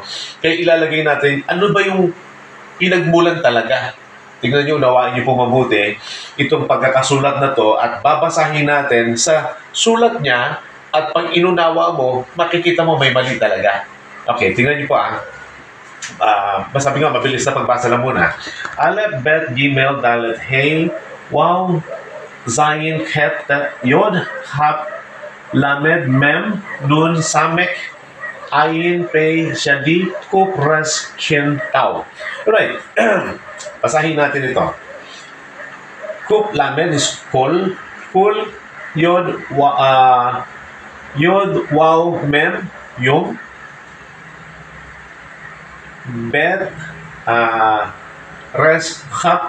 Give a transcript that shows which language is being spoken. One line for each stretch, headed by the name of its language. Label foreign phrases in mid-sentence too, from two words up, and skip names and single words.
Filipino: Kaya ilalagay natin, ano ba yung pinagmulan talaga? Tingnan nyo, nawaan nyo po mabuti itong pagkakasulat na to at babasahin natin sa sulat niya at pag inunawa mo, makikita mo may mali talaga. Okay, tingnan nyo po masabi nga, mabilis na pagbasa lang muna. Aleph, Bet, Gimel, Dalet, Hey, Wow, Zayin, Het, Yod, Hap, Lamed, Mem, Nun, Samek, Ayin, Pei, Shadi, Kup, Res, Shin, Tau. Alright, basahin natin ito. Kup, Lamed is Kul, Kul, Yod, Yod, Wow, Mem, Yum, Bet, Res, Cup.